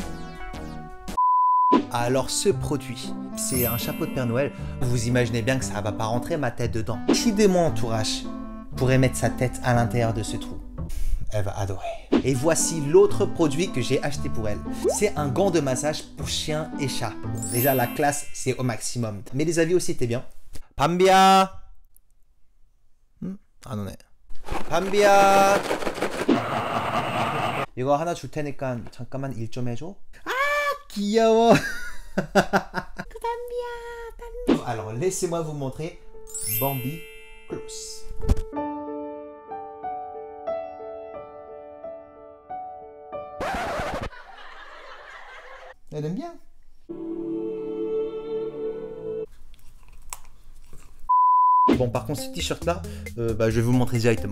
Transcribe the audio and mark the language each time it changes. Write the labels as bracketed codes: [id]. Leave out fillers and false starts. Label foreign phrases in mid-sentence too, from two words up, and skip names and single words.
[fr] Alors ce produit, c'est un chapeau de Père Noël, vous imaginez bien que ça va pas rentrer ma tête dedans. Qui de mon entourage pourrait mettre sa tête à l'intérieur de ce trou? Elle va adorer. Et voici l'autre produit que j'ai acheté pour elle. C'est un gant de massage pour chien et chat. Bon, déjà, la classe, c'est au maximum. Mais les avis aussi étaient bien. Pambia! [ko] 안 오네. Pambia! 이거 하나 줄 테니까 잠깐만 일 좀 해줘. 아, 귀여워. Pambia. [fr] Alors, laissez-moi vous montrer Bambi Close. Elle aime bien. Bon, par contre, ce t-shirt-là, je vais vous montrer directement.